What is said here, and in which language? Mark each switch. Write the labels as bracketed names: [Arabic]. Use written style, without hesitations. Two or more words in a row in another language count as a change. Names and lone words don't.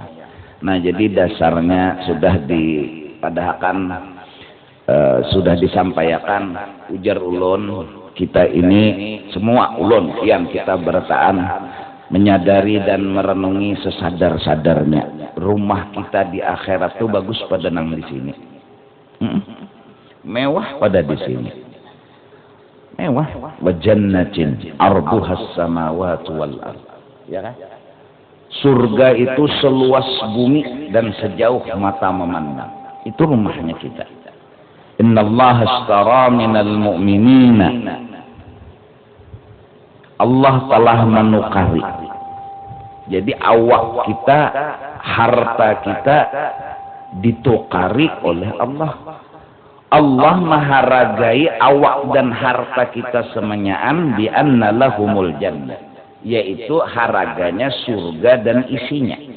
[Banjar] Nah, jadi dasarnya sudah dipadahkan, sudah disampaikan, ujar ulun, kita ini semua ulun yang kita bertaan menyadari dan merenungi sesadar-sadarnya, rumah kita di akhirat tuh bagus pada nang di sini. Mewah pada di sini. Mewah, [Arabic] وجنة عرضها السماوات والأرض, [Banjar] ya kan? Surga itu seluas bumi dan sejauh mata memandang. Itu rumahnya kita. [Arabic] إن الله اشترى من المؤمنين, [Banjar] Allah telah menukari. Jadi awak kita, harta kita ditukari oleh Allah. Allah menghargai awak dan harta kita semenyaan [Arabic] بأن لهم الجنة, [Banjar] yaitu haraganya surga dan isinya.